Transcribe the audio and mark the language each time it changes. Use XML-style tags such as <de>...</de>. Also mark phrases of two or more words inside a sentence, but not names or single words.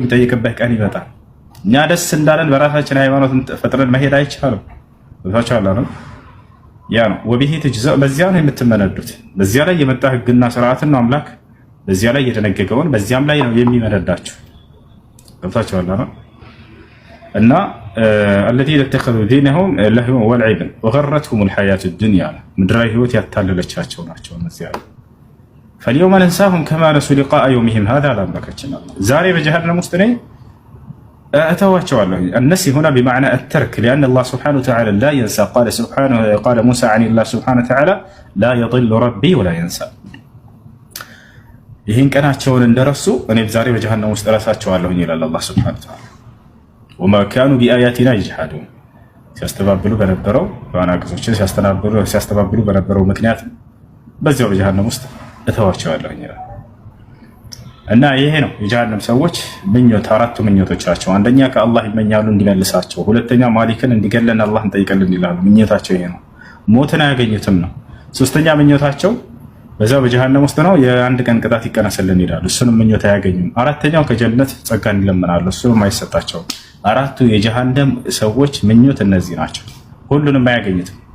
<am>የሚጠይቅበት ቀን ይመጣል። እኛ ደስ እንዳለን በራሳችን ሃይማኖትን ፈጥረን መሄድ አይቻልም። ቦታቻላ ነው ያ ነው።</am> <ar>وبه تجزى፣</ar> <am>በዚያ ነው የምትመነዱት። በዚያ ላይ የመጣ ህግና ስርዓትን ነው አምላክ በዚያ ላይ የደነገገውን በዚያም ላይ ነው የሚመነዳቸው። ቦታቻላ ነው እና</am> <ar>الذين اتخذوا دينهم لهوا ولعبا وغرتهم الحياة الدنيا،</ar> <am>ምድራዊ ህይወት ያታለለቻቸው ናቸው እነዚያ።</am> <ar>فاليوم ننساهم كما نسوا لقاء يومهم هذا لامركችን</ar> <am>ዛሬ በጀሃነም ውስጥ ነኝ እተዋቸዋለሁ።</am> <ar>النسي هنا بمعنى الترك، لأن الله سبحانه وتعالى لا ينسى. قال موسى عن الله سبحانه وتعالى لا يضل ربي ولا ينسى።</ar> <am>ይህን ቀናቸውን እንደረሱ እኔ ዛሬ በጀሃነም ውስጥ እረሳቸዋለሁ ይላል አላህ</am> <ar>سبحانه</ar> <am>وتعالى።</am> <ar>وما كانوا بآياتنا يجحدون፣</ar> <am>ሲያስተባብሉ በነበረው በአናቅጾችን ሲያስተባብሉ በነበረው ምክንያት በዚያው በጀሃነም ውስጥ እተዋቸዋለሁ ይላል። እና ይሄ ነው የጀሃነም ሰዎች ምኞት። አራቱ ምኞቶቻቸው፣ አንደኛ ከአላህ ይመኛሉ እንዲመልሳቸው፣ ሁለተኛ ማሊክን እንዲገለን አላህ እንጠይቀልን ይላሉ። ምኞታቸው ይሄ ነው። ሞትን አያገኙትም ነው። ሶስተኛ ምኞታቸው በዛው በጀሃነም ውስጥ ነው፣ የአንድ ቀን ቅጣት ይቀነስልን ይላሉ። እሱንም ምኞት አያገኙም። አራተኛው ከጀነት ጸጋን ይለምናሉ፣ እሱንም አይሰጣቸውም። አራቱ የጀሃነም ሰዎች ምኞት እነዚህ ናቸው። ሁሉንም አያገኙትም።</am>